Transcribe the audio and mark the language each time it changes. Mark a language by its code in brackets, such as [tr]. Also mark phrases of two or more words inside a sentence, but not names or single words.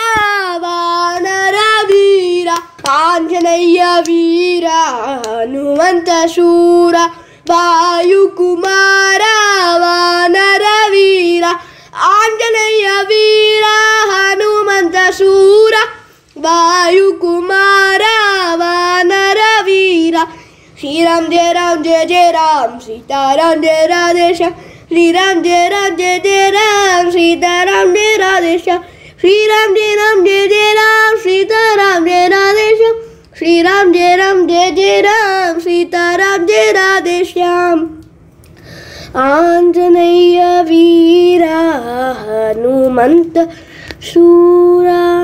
[kn] ವಾನರ ವೀರ ಆಂಜನೇಯ ವೀರ ಹನುಮಂತಶೂರ ವಾಯುಕುಮಾರ ವಾನರ ವೀರ ಆಂಜನೇಯ ವೀರ ಹನುಮಂತಶೂರ ವಾಯುಕುಮಾರ ವಾನರ ವೀರ [hi] श्रीराम जय राम सीताराम जय राधेश्याम श्रीराम जय राम सीताराम जय राधेश्याम श्रीराम जय राम सीताराम जय राधेश्याम श्रीराम जय राम सीताराम जय राधेश्याम [kn] ಆಂಜನೇಯ ವೀರ ಹನುಮಂತ ಶೂರ